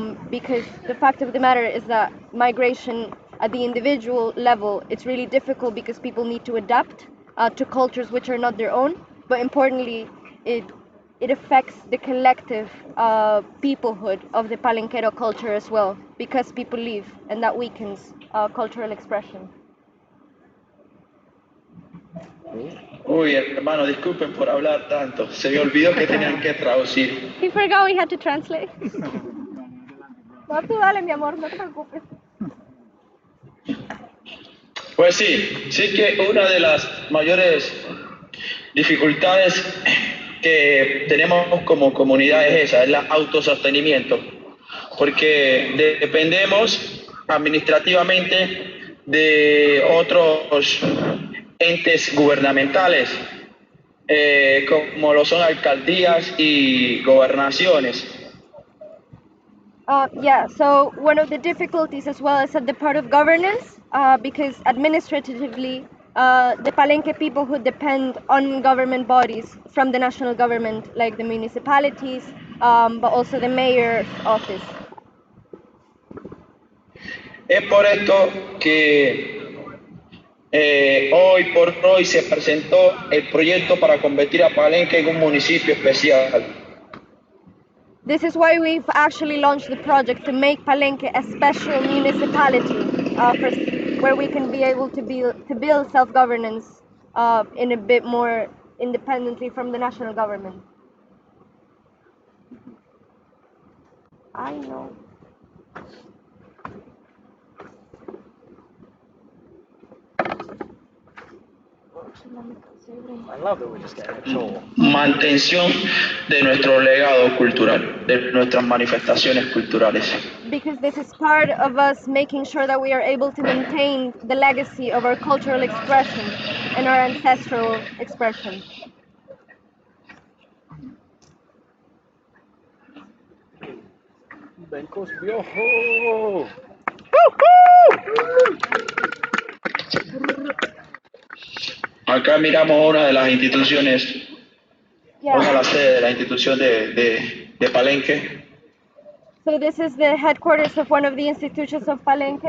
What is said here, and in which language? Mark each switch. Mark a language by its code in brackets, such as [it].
[en] because the fact of the matter is that migration at the individual level, it's really difficult because people need to adapt to cultures which are not their own, but importantly, it affects the collective peoplehood of the Palenquero culture as well, because people leave, and that weakens cultural expression. [es] Uy, hermano, disculpen por hablar tanto. Se me olvidó que tenían que traducir. [en] He forgot we had to translate. [es] No, tú dale, mi amor, no te preocupes. Pues sí, sí que una de las mayores dificultades que tenemos como comunidad es esa, es el autosostenimiento, porque dependemos administrativamente de otros entes gubernamentales, como lo son alcaldías y gobernaciones. [en] Yeah, so one of the difficulties as well is at the part of governance, because administratively, the Palenque people who depend on government bodies from the national government, like the municipalities, but also the mayor's office. [es] Es por esto que hoy por hoy se presentó el proyecto para convertir a Palenque en un municipio especial. [en] This is why we've actually launched the project to make Palenque a special municipality, where we can be able to build self-governance in a bit more independently from the national government. I know. I love that we're just getting a tour. [es] Mantención de nuestro legado cultural, de nuestras manifestaciones culturales. [en] Because this is part of us making sure that we are able to maintain the legacy of our cultural expression and our ancestral expression. [es] Benkos Biohos. Acá miramos una de las instituciones, [en] Yeah. [es] una de las sedes de la institución de Palenque. [en] So this is the headquarters of one of the institutions of Palenque.